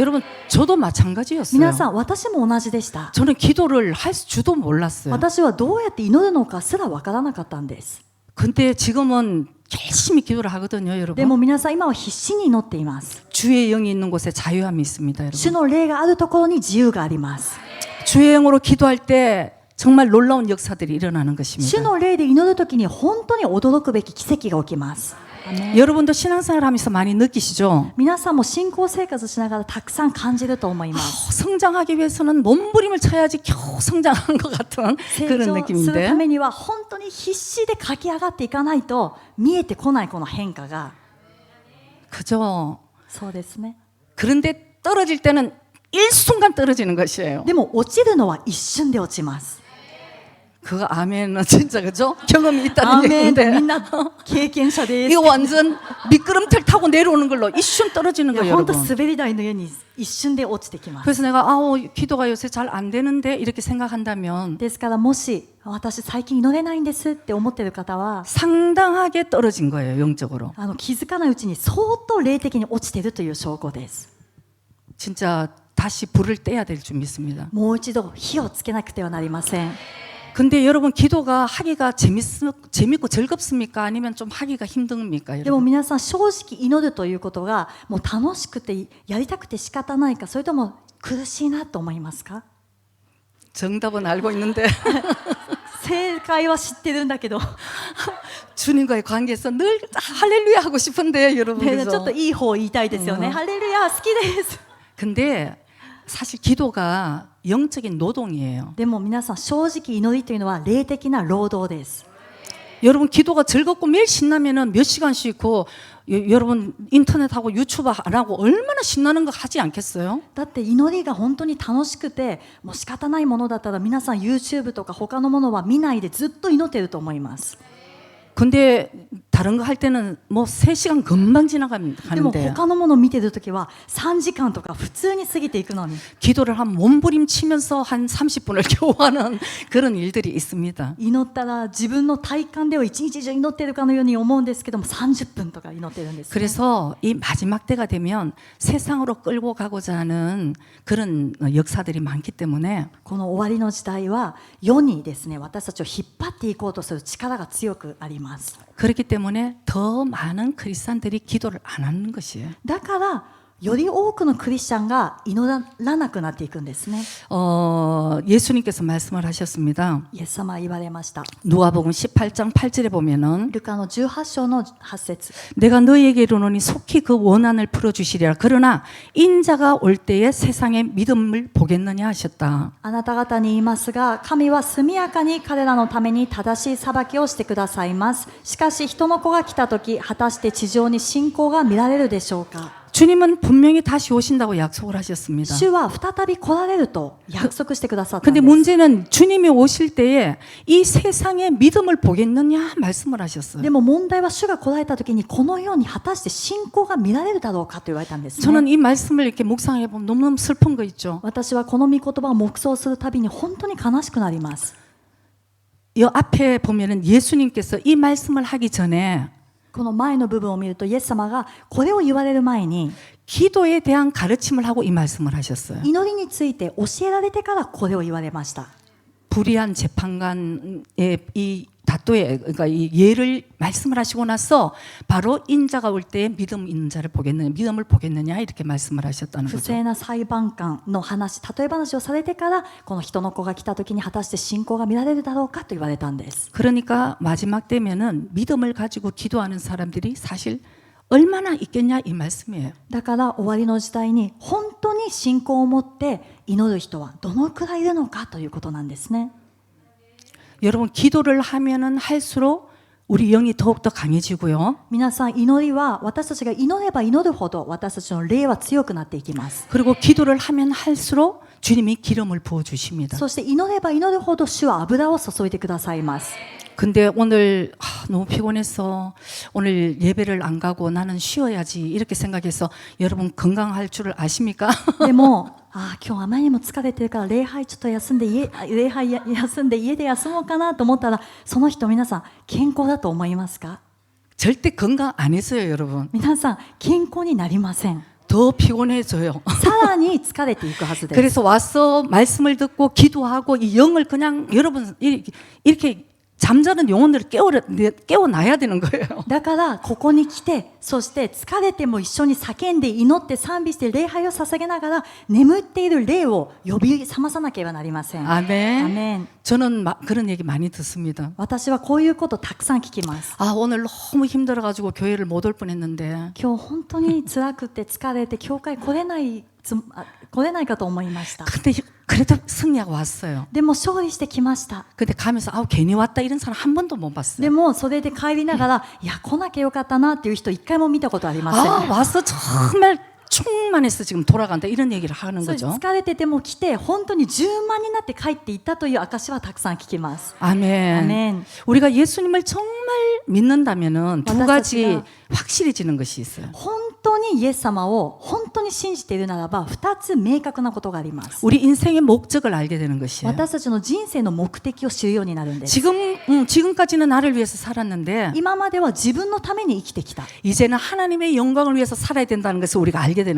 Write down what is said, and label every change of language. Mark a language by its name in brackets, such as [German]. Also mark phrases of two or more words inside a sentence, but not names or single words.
[Korean] 여러분 저도 마찬가지였어요. [Japanese] 皆さん私も同じでした。 [Korean] 저는 기도를 할 줄도 몰랐어요. [Japanese] 私はどうやって祈るのかすらわからなかったんです。 [Korean] 근데 지금은 열심히 기도를 하거든요, [Japanese] で [Korean] 여러분. [Japanese] も皆さん今は必死に祈っています。 [Korean] 주의 영이 있는 곳에 자유함이 있습니다, [Japanese] 主 [Korean] 여러분. [Japanese] の霊があるところに自由があります。 [Korean] 주의 영으로 기도할 때 정말 놀라운 역사들이 일어나는 [Japanese] 主 [Korean] 것입니다. [Japanese] の霊で祈るときに本当に驚くべき奇跡が起きます。 [Korean] 여러분도 신앙생활 하면서 많이 느끼시죠? [Japanese] 皆さんも信仰生活しながらたくさん感じると思います。 [Korean] 성장하기 위해서는 몸부림을 쳐야지 겨우 성장한 것 같은 [Japanese] 成 [Korean] 그런 [Japanese] 長する [Korean] 느낌인데 [Japanese] ためには本当に必死で駆け上がっていかないと見えてこないこの変化が。 [Korean] 그죠? [Japanese] そうですね。 [Korean] 그런데 떨어질 때는 일순간 떨어지는 것이에요. [Japanese] でも落ちるのは一瞬で落ちます。 [Korean] 그거 아멘은 진짜 그죠? 경험이 [Japanese] ア [Korean] 있다는 [Japanese] ーメンと [Korean] 얘기인데 [Japanese] みんな経験者です。 [Korean] 이거 완전 미끄럼틀 타고 내려오는 걸로 一瞬 떨어지는 [Japanese] いや [Korean] 거예요, [Japanese] 本当 [Korean] 여러분. [Japanese] 滑り台のように一瞬で落ちてきます。 [Korean] 그래서 내가 기도가 요새 잘 안 되는데 이렇게 생각한다면 [Japanese] ですからもし私最近祈れないんですって思っている方は [Korean] 상당하게 떨어진 거예요, 영적으로. [Japanese] 気づかないうちに相当霊的に落ちているという証拠です。 [Korean] 진짜 다시 불을 떼야 될 줄 믿습니다. [Japanese] もう一度火をつけなくてはなりません。 [Korean] 근데 여러분 기도가 하기가 재밌고 즐겁습니까? 아니면 좀 하기가 힘듭니까? [Japanese] でも [Korean] 여러분? [Japanese] 皆さん正直祈るということがもう楽しくてやりたくて仕方ないかそれとも苦しいなと思いますか？ [Korean] 정답은 알고 있는데 [Japanese] 正解は知ってるんだけど [Korean] 주님과의 관계에서 늘 할렐루야 하고 싶은데 여러분 [Japanese] ちょっ [Korean] 그죠? [Japanese] といい方を言いたいですよね。ハレルヤ好きです。 [Korean] 근데 사실 기도가 영적인 노동이에요. [Japanese] でも皆さん正直祈りというのは霊的な労働です。 [Korean] 여러분 기도가 즐겁고 매일 신나면은 몇 시간씩 여러분 인터넷하고 유튜브 안 하고 얼마나 신나는 거 하지 않겠어요? [Japanese] だって祈りが本当に楽しくてもう仕方ないものだったら皆さん YouTube とか他のものは見ないでずっと祈っていると思います。 [Korean] 근데 다른 거 할 때는 뭐 3시간 금방 [Japanese] でも [Korean] 지나가는데 [Japanese] 他のものを見てるときは3時間とか普通に過ぎていくのに [Korean] 기도를 한 몸부림 치면서 한 30분을 겨우 하는 그런 일들이 있습니다. [Japanese] 祈ったら自分の体感では一日中祈ってるかのように思うんですけども30分とか祈ってるんです、ね、 [Korean] 그래서 이 마지막 때가 되면 세상으로 끌고 가고자 하는 그런 역사들이 많기 때문에 [Japanese] この終わりの時代は世にですね私たちを引っ張っていこうとする力が強くあります。 [Korean] 그렇기 때문에 더 많은 크리스찬들이 기도를 안 하는 것이에요. [Japanese] だからより多くのクリスチャンが祈らなくなっていくんですね。 [Korean] 예수님께서 말씀을 하셨습니다. [Japanese] イエス様は言われました。 [Korean] 누가복음 18장 8절에 보면은 [Japanese] ルカの18章の8節 [Korean] 내가 너희에게 이르노니 속히 그 원한을 풀어주시리라. 그러나 인자가 올 때에 세상의 믿음을 보겠느냐 하셨다. [Japanese] あなた方に言いますが神は速やかに彼らのために正しい裁きをしてくださいます。しかし人の子が来た時果たして地上に信仰が見られるでしょうか。 [Korean] 주님은 분명히 다시 오신다고 약속을 하셨습니다. [Japanese] 主は再び来られると約束してくださったん [Korean] 근데 [Japanese] です。 [Korean] 문제는 주님이 오실 때에 이 세상의 믿음을 보겠느냐 말씀을 하셨어요. [Japanese] でも問題は主が来られた時にこのように果たして信仰が見られるだろうかと言われたんですね。 [Korean] 저는 이 말씀을 이렇게 묵상해 보면 너무너무 슬픈 거 있죠. [Japanese] 私はこの御言葉を黙想するたびに本当に悲しくなります。 [Korean] 이 앞에 보면은 예수님께서 이 말씀을 하기 전에 [Japanese] この前の部分を見るとイエス様がこれを言われる前に [Korean] 기도에 대한 가르침을 하고 이 말씀을 하셨어요. [Japanese] 祈りについて教えられてからこれを言われました。 [Korean] 불의한 재판관의 이 다투의 그러니까 이 예를 말씀을 하시고 나서 바로 인자가 올 때에 믿음 있는 자를 보겠느냐, 믿음을 보겠느냐 이렇게 말씀을 하셨다는 [Japanese] 不 [Korean] 거죠. [Japanese] 正な裁判官の話、例え話をされてからこの人の子が来た時に果たして信仰が見られるだろうかと言われたんです。 [Korean] 그러니까 마지막 때면은 믿음을 가지고 기도하는 사람들이 사실 얼마나 있겠냐 이 말씀이에요. [Japanese] だから終わりの時代に本当に信仰を持って祈る人はどのくらいいるのかということなんですね。 [Korean] 여러분 기도를 하면은 할수록 우리 영이 더욱더 강해지고요. [Japanese] 皆さん祈りは私たちが祈れば祈るほど私たちの霊は強くなっていきます。 [Korean] 그리고 기도를 하면 할수록 주님이 기름을 부어 주십니다. [Japanese] そして祈れば祈るほど主は油を注いでくださいます。 [Korean] 근데 오늘 너무 피곤해서 오늘 예배를 안 가고 나는 쉬어야지 이렇게 생각해서 여러분 건강할 줄을 아십니까? [Japanese] でも今日あまりにも疲れてるから礼拝ちょっと休んで家で休もうかなと思ったらその人皆さん健康だと思いますか？ [Korean] 절대 건강 안 했어요, 여러분. [Japanese] 皆さん健康になりません。 [Korean] 더 피곤해져요. [Japanese] さらに疲れていくはずです。 [Korean] 그래서 와서 말씀을 듣고 기도하고 이 영을 그냥 여러분 이렇게 잠자는 영혼들을 깨워놔야 되는 거예요. [Japanese] だからここに来てそして疲れても一緒に叫んで祈って賛美して礼拝を捧げながら眠っている霊を呼び覚まさなければなりません。 [Korean] 아멘. [Japanese] アメン。 [Korean] 저는 그런 얘기 많이 듣습니다. [Japanese] 私はこういうことたくさん聞きます。 [Korean] 오늘 너무 힘들어가지고 교회를 못 올 뻔했는데 [Japanese] 今日本当に辛くて疲れて教会来れないかと思いました。 [Korean] 근데 그래도 승리하고 왔어요. [Japanese] でも勝利してきました。 [Korean] 근데 가면서 괜히 왔다 이런 사람 한 번도 못 [Japanese] で [Korean] 봤어요. [Japanese] もそれで帰りながらいや来なきゃよかったなっていう人一回も見たことありません。 [Korean] 와서 정말 충만해서 지금 돌아간다 이런 얘기를 하는 [Japanese] そう [Korean] 거죠. [Japanese] 疲れてても来て本当に充満になって帰っていったという証はたくさん聞きます。 [Korean] 아멘. 아멘. 우리가 예수님을 정말 믿는다면은 두 맞았습니다. 가지 확실해지는 것이 있어요. [Japanese] 本当にイエス様を本当に信じているならば2つ明確なことがあります。 [Korean] 우리 인생의 목적을 알게 되는 것이에요. [Japanese] 私たちの人生の目的を知るようになるんです。 [Korean] 지금까지는 나를 위해서 살았는데 [Japanese] 今までは自分のために生きてきた。 [Korean] 이제는 하나님의 영광을 위해서 살아야 된다는 것을 우리가 알게 되는